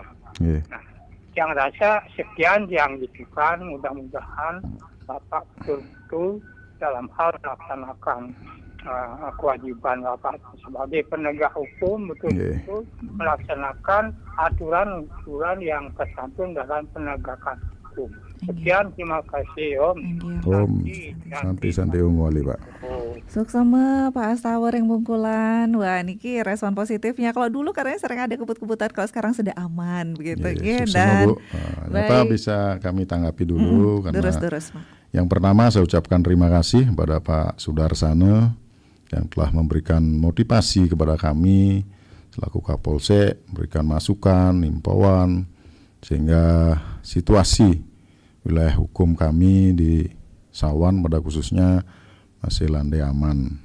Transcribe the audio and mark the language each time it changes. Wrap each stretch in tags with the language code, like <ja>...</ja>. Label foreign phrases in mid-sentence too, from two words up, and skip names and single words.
<id>Nah, yang rasa sekian yang gitu kan, mudah-mudahan Bapak betul-betul dalam hal melaksanakan kewajiban Bapak sebagai penegak hukum betul-betul melaksanakan aturan-aturan yang tercantum dalam penegakan hukum. Sekian, terima kasih Om. Om, santai Om Wali Pak. Suksema Pak Astawer yang Bungkulan. Wah, niki respon positifnya. Kalau dulu katanya sering ada kebut-kebutan, kalau sekarang sudah aman begitu. Dan Bu. Apa bisa kami tanggapi dulu karena durus, Pak. Yang pertama saya ucapkan terima kasih kepada Pak Sudarsana yang telah memberikan motivasi kepada kami selaku Kapolsek, memberikan masukan, himbauan sehingga situasi wilayah hukum kami di Sawan pada khususnya masih landai aman.</id>